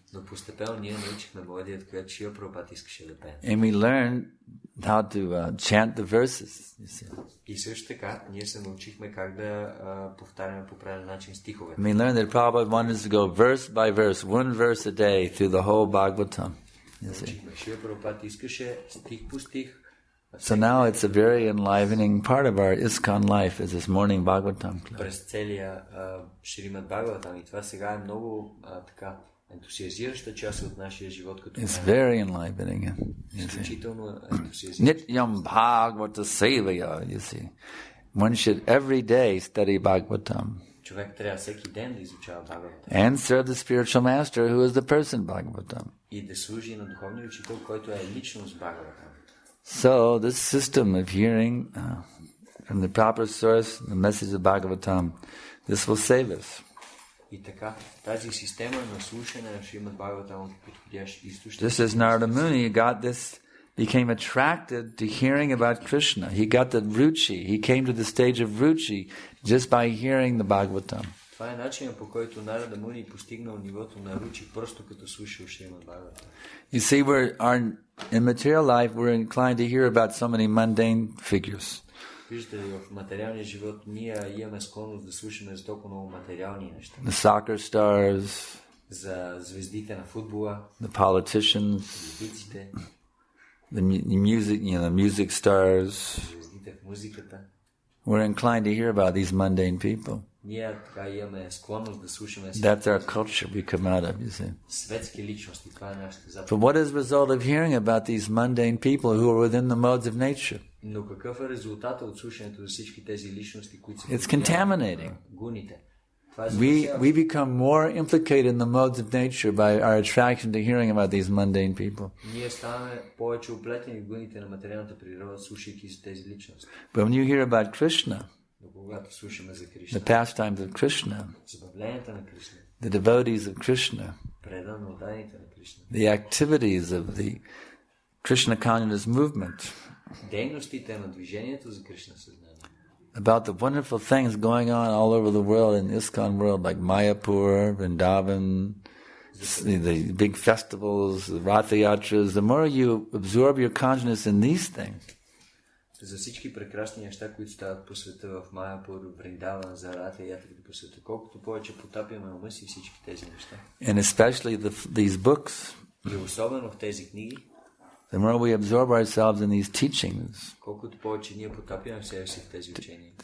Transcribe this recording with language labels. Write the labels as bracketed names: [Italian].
[Bulgarian] Но постепенно ние научихме мелодията, която Шрила Прабхупада искаше да пее. [English] And we learned how to chant the verses. You see. [Bulgarian] И също така, ние се научихме как да повтаряме по правилен начин стиховете. [English] We learned that Prabhupada wanted us to go verse by verse, one verse a day through the whole Bhagavatam. You see. [Bulgarian] Шрила Прабхупада искаше стих по стих. [English] So now it's a very enlivening part of our ISKCON life is this morning Bhagavatam class. [Bulgarian] През целия Шримад Бхагаватам и това сега е много така ентусиазираща част от нашия живот като [English] It's very enlivening. [Bulgarian] изключително ентусиазираща. [Sanskrit] Nityam Bhagavata Sevaya, [English] you see. One should every day study Bhagavatam. [Bulgarian] Човек трябва всеки ден да изучава Бхагаватам. [English] And serve the spiritual master who is the person Bhagavatam. [Bulgarian] И да служи на духовния учител, който е личност Бхагаватам. [English] So this system of hearing from the proper source, the message of Bhagavatam, this will save us. [Bulgarian] И така, тази система на слушане на Шримад Бхагаватам е подходящ източник. [English] Just as Narada Muni got this, became attracted to hearing about Krishna. He got the ruchi. He came to the stage of ruchi just by hearing the Bhagavatam. [Bulgarian] Това е начинът, по който Нарада Муни постигнал нивото на ручи, просто като слушал Шримад Бхагаватам. [English] You see, in material life, we're inclined to hear about so many mundane figures. [Bulgarian] Виждате ли, в материалния живот ние имаме склонност да слушаме за толкова много материални неща. [English] The soccer stars, [Bulgarian] за звездите на футбола, [English] the politicians, [Bulgarian] политиците, [English] the music, the music stars. [Bulgarian] звездите в музиката. [English] We're inclined to hear about these mundane people. [Bulgarian] Ние така имаме склонност да слушаме. [English] That's our culture we come out of, you see. [Bulgarian] Светски личности, това е нашата заповед. [English] But what is the result of hearing about these mundane people who are within the modes of nature? [Bulgarian] Но какъв е резултатът от слушането за всички тези личности, които са [English] It's contaminating. [Bulgarian] гуните? [English] We become more implicated in the modes of nature by our attraction to hearing about these mundane people. [Bulgarian] Ние ставаме повече оплетени в гуните на материалната природа, слушайки за тези личности. [English] But when you hear about Krishna, [Bulgarian] Но когато слушаме за Кришна, [English] the pastimes of Krishna, [Bulgarian] забавленията на Кришна, [English] the devotees of Krishna, [Bulgarian] предано отданите на Кришна, [English] the activities of the Krishna consciousness movement, [Bulgarian] дейностите на движението за Кришна съзнание, [English] about the wonderful things going on all over the world in ISKCON world, like Mayapur, Vrindavan, the big festivals, the Ratha Yatras. The more you absorb your consciousness in these things, [Bulgarian] за всички прекрасни неща, които стават по света в Майапур, Вриндаван, за Рата и Ятрите по света, колкото повече потапяме ума си всички тези неща. [English] And especially these books, [Bulgarian] и особено в тези книги, [English] the more we absorb ourselves in these teachings, [Bulgarian] колкото повече ние потапяме себе си в тези учения.